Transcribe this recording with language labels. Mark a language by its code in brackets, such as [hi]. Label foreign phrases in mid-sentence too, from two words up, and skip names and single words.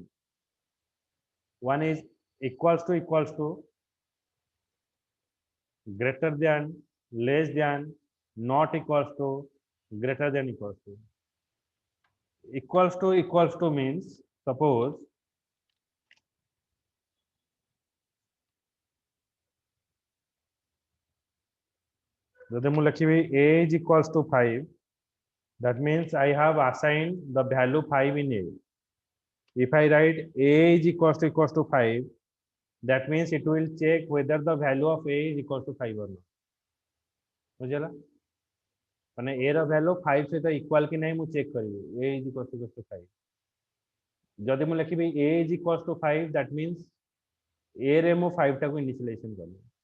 [en] One is equals to, greater than, less than, not equals to, greater than equals to. Equals to means, suppose [or] ଯଦି ମୁଁ ଲେଖିବି [en] a is equals to 5, that means I have assigned the value 5 in a. If I write a is equals to 5, that means it will check whether the value of a is equals to 5 or not. [or] ବୁଝିଲା? ମାନେ a ର value 5 ସହିତ equal କି ନାହିଁ ମୁଁ ଚେକ୍ କରିବି. [en] a is equals to 5. [or] ଯଦି ମୁଁ ଲେଖିବି [en] a is equals to 5, that means a [or] ରେ ମୁଁ 5 ଟାକୁ ଇନିशिଆଲାଇଜେशन କଲି.